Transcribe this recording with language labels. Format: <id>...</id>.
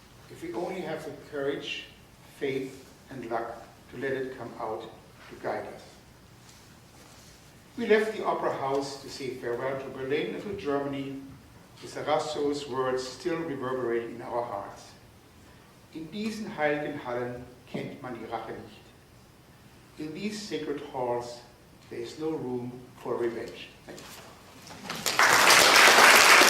<en>If we only have the courage, faith, and luck to let it come out to guide us. We left the opera house to say farewell to Berlin and to Germany, with Sarasso's words still reverberating in our hearts.</en> <de>In diesen heiligen Hallen kennt man die Rache nicht.</de> <en>In these sacred halls, there is no room for revenge. Thank you.</en>